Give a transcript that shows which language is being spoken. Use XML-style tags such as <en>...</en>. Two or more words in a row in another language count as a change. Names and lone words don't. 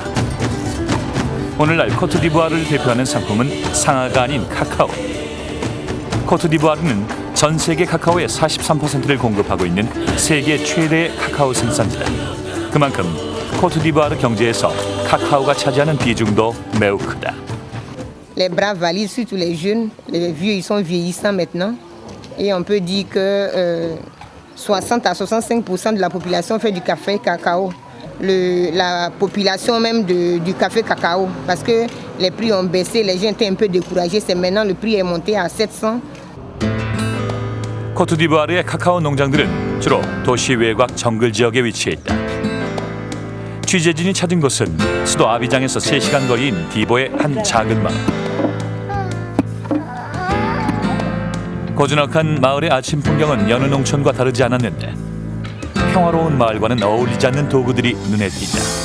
<ko>오늘날 코트디부아르를 대표하는 상품은 상하가 아닌 카카오. 코트디부아르는 전 세계 카카오의 43%를 공급하고 있는 세계 최대의 카카오 생산지다. 그만큼 코트디부아르 경제에서 카카오가 차지하는 비중도 매우 크다.</ko> <fr>Les bras valides, surtout les jeunes, les vieux, ils sont vieillissants maintenant. Et on peut dire que 60 à 65% de la population fait du café cacao. La population même du café cacao, parce que les prix ont baissé, les gens étaient un peu découragés. C'est maintenant le prix est monté à 700.</fr> <ko>코트디부아르의 카카오 농장들은 주로 도시 외곽 정글 지역에 위치해 있다. 취재진이 찾은 곳은 수도 아비장에서 3시간 거리인 디보의 한 작은 마을. 고즈넉한 마을의 아침 풍경은 여느 농촌과 다르지 않았는데 평화로운 마을과는 어울리지 않는 도구들이 눈에 띈다.</ko>